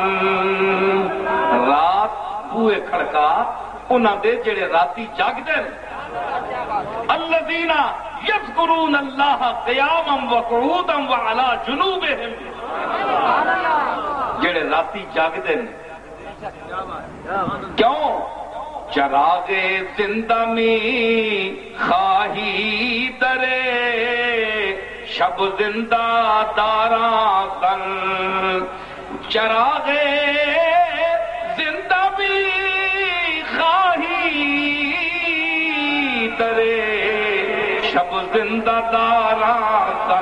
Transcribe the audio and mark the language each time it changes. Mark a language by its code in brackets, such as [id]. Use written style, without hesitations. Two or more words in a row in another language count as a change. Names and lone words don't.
[pa] رات بوئے کھڑکا انہاں دے جڑے راتی جاگدے نے. [ar] الذین یذکرون اللہ قیاما وقعودا وعلی جنوبہم. [pa] جڑے راتی جاگدے نے. کیوں؟ [fa] چراغ زندہ می خواہی درے شب زندہ داراں زن. چراغ زندہ می خواہی درے شب زندہ داراں زن.